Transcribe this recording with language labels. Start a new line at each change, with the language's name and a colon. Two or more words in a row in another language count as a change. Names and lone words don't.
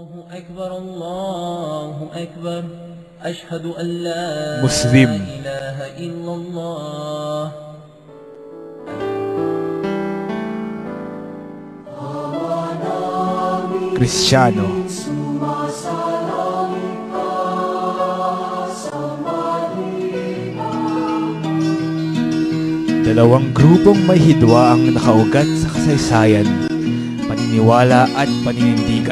Arabic: أكبر الله أكبر أشهد أن لا مسلم إله إلا الله.
Filipino: Kristiyano. Dalawang grupong may hidwa ang nakaugat sa kasaysayan, paniniwala at paninindigan.